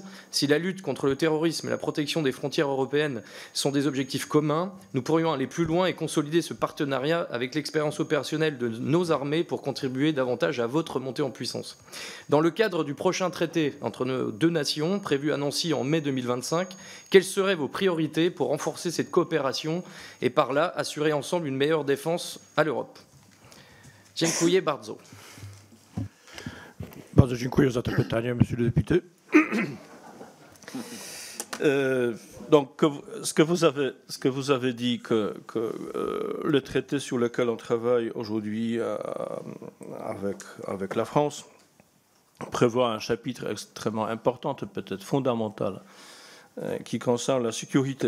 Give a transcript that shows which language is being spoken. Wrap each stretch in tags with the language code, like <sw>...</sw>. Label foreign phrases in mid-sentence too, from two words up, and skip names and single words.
<fr>Si la lutte contre le terrorisme et la protection des frontières européennes sont des objectifs communs, nous pourrions aller plus loin et consolider ce partenariat avec l'expérience opérationnelle de nos armées pour contribuer davantage à votre montée en puissance. Dans le cadre du prochain traité entre nos deux nations, prévu à Nancy en mai 2025, quelles seraient vos priorités pour renforcer cette coopération et par là assurer ensemble une meilleure défense à l'Europe?</fr> <pl>Dziękuję bardzo. Bardzo dziękuję za to pytanie,</pl> <fr>monsieur le député. Donc, ce que vous avez dit, que le traité sur lequel on travaille aujourd'hui avec la France prévoit un chapitre extrêmement important, peut-être fondamental, qui concerne la sécurité.</fr>